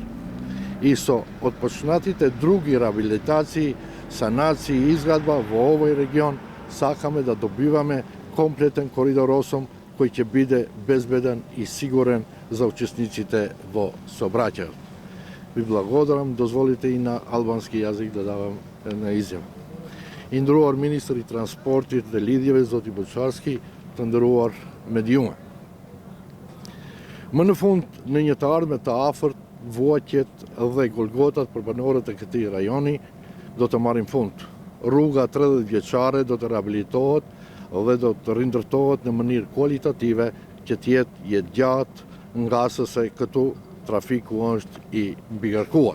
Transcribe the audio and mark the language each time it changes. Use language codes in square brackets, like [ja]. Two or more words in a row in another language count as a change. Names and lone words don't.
[mk] И со отпочнатите други реабилитации, санации и изградба во овој регион сакаме да добиваме комплетен коридор 8 кој ќе биде безбеден и сигурен за учесниците во сообраќајот. Ви благодарам, дозволите и на албански јазик да давам една изјава. [sq] Inderuar ministër i transportit Delidjeve Zoti Boçarski, tenderuar mediume. Më në fund, në një të ardhme të afërt, Voqet dhe Golgotat për banorët e këtij rajoni do të marrin fund. Rruga 30 vjeçare do të rehabilitohet dhe do të rindërtohet në mënyrë kualitative që të jetë gjatë, nga se këtu trafiku është i mbigarkuar.